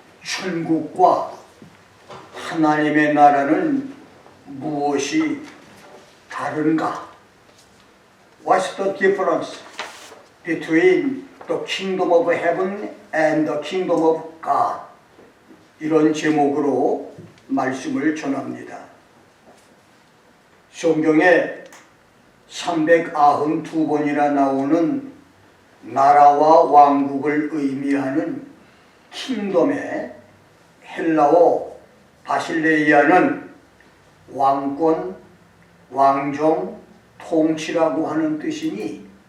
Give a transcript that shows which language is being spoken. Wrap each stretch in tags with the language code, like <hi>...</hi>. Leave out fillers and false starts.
<ko>천국과 하나님의 나라는 무엇이 다른가?</ko> <en>What's the difference between the kingdom of heaven and the kingdom of God?</en> <ko>이런 제목으로 말씀을 전합니다. 성경에 392번이나 나오는 나라와 왕국을 의미하는 킹덤의 헬라어 바실레이아는 왕권, 왕정, 통치라고 하는 뜻이니</ko>